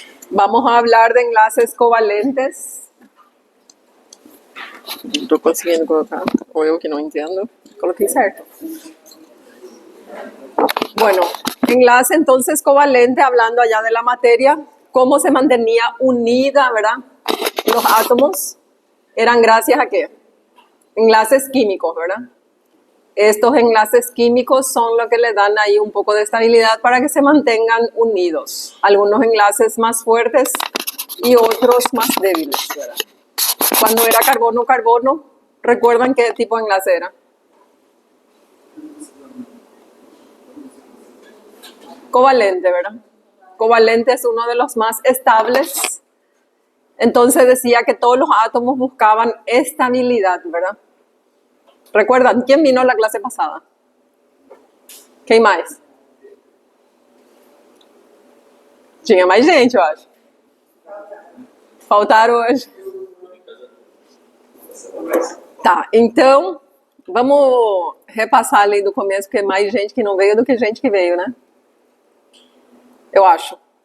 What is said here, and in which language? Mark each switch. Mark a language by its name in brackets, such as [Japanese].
[Spanish] Vamos a hablar de enlaces covalentes. [Portuguese] Não estou conseguindo colocar, ou eu que não entendo. Coloquei certo. [Spanish] Bueno, enlace entonces covalente, hablando allá de la materia, cómo se mantenía unida, ¿verdad? Los átomos eran gracias a qué? Enlaces químicos, ¿verdad? Estos enlaces químicos son lo que le dan ahí un poco de estabilidad para que se mantengan unidos. Algunos enlaces más fuertes y otros más débiles, ¿verdad? Cuando era carbono-carbono, ¿recuerdan qué tipo de enlace era? Covalente, ¿verdad? Covalente es uno de los más estables. Entonces decía que todos los átomos buscaban estabilidad, ¿verdad? ¿Recuerdan? ¿Quién vino a la clase pasada? [Portuguese] Quem mais? Tinha mais gente, eu acho. Faltaram hoje. Tá, então, vamos repassar ali do começo, porque é mais gente que não veio do que gente que veio, né? Eu acho.